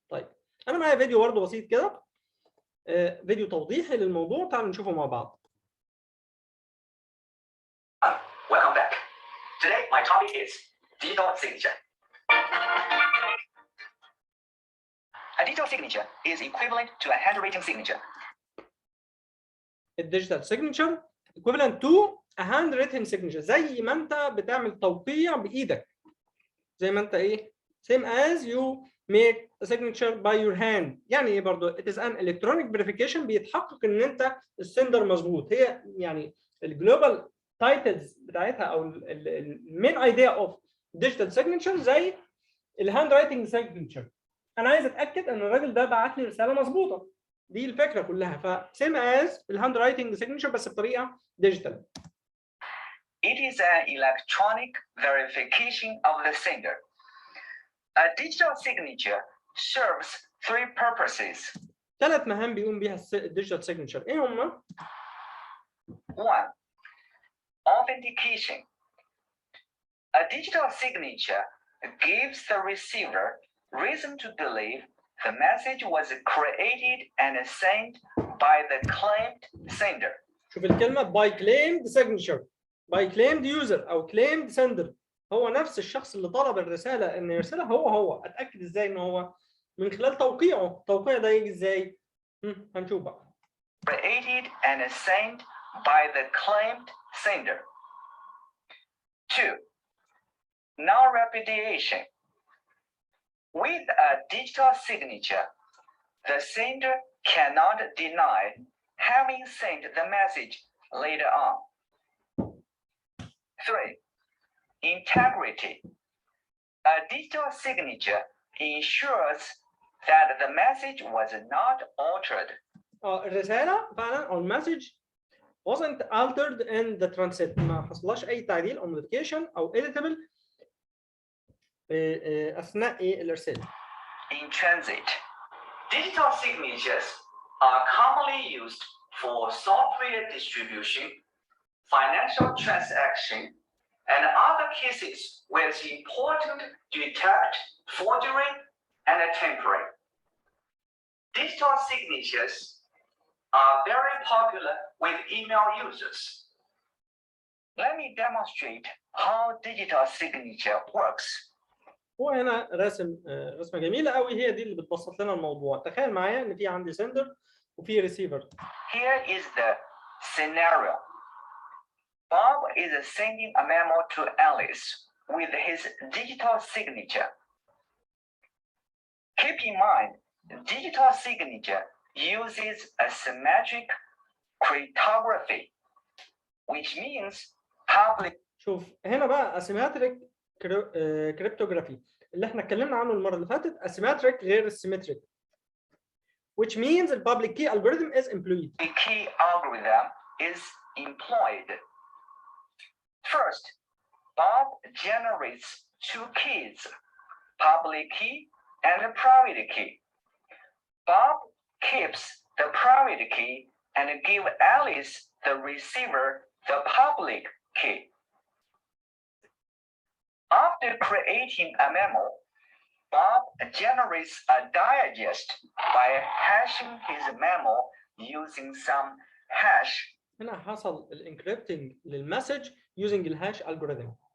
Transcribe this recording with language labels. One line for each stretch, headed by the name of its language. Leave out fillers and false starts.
Arabic: طيب انا معايا فيديو برضه بسيط كده، فيديو توضيحي للموضوع، تعالوا نشوفه مع بعض.
English: Welcome back. Today my topic is digital signature. A digital signature is equivalent to a handwritten signature. الديجيتال signature equivalent to a handwritten signature،
Arabic: زي ما انت بتعمل توقيع بايدك، زي ما انت
English: same as you make a signature by your hand.
Arabic: يعني ايه برضه؟
English: it is an electronic verification،
Arabic: بيتحقق ان انت السندر مظبوط. هي يعني الجلوبال تايتلز بتاعتها او المين ايديا اوف ديجيتال signature زي الهاند رايتنج signature. انا عايز اتاكد ان الراجل ده بعت لي رساله مظبوطه، دي الفكره كلها. فسيم از الهاند رايتنج signature بس بطريقه ديجيتال.
English: It is an electronic verification of the sender. A digital signature serves three purposes.
Arabic: 3 مهام بيقوم بيها الديجيتال signature. ايه هما؟
English: 1. Authentication. A digital signature gives the receiver reason to believe the message was created and sent by the claimed sender.
Arabic: شوف الكلمة
English: by claimed signature، by claimed user أو claimed sender.
Arabic: هو نفس الشخص اللي طلب الرسالة إنه يرسلها، هو أتأكد إزاي إن هو من خلال توقيعه. التوقيع ده يجي إزاي؟ هنشوف بقى.
English: Created and sent by the claimed sender. 2. Non-repudiation. With a digital signature, the sender cannot deny having sent the message later on. 3. Integrity. A digital signature ensures that the message was not altered.
Arabic: الرسالة فعلا أو المسج
English: wasn't altered in the transit،
Arabic: ما حصلش أي تعديل أو modification أو editable أثناء الإرسال.
English: In transit, digital signatures are commonly used for software distribution, financial transaction, and other cases where it's important to detect forgery and tampering. digital signatures are very popular with email users. Let me demonstrate how digital signature works.
Arabic: هو هنا رسم رسمه جميله قوي، هي دي اللي بتبسط لنا الموضوع. تخيل معايا ان في عندي سندر وفي ريسيفر.
English: Here is the scenario. Bob is sending a memo to Alice with his digital signature. Keep in mind, digital signature uses a symmetric cryptography, which means public.
Arabic: شوف هنا بقى asymmetric cryptography اللي احنا اتكلمنا عنه المره اللي فاتت.
English: asymmetric غير symmetric, which means the public key algorithm is employed. The key algorithm is employed. First, Bob generates two keys, public key and a private key. Bob keeps the private key and gives Alice, the receiver, the public key. After creating a memo, Bob generates a digest by hashing his memo using some hash.
Arabic: هنا حصل الانكريبتنج للمسج using الهاش algorithm.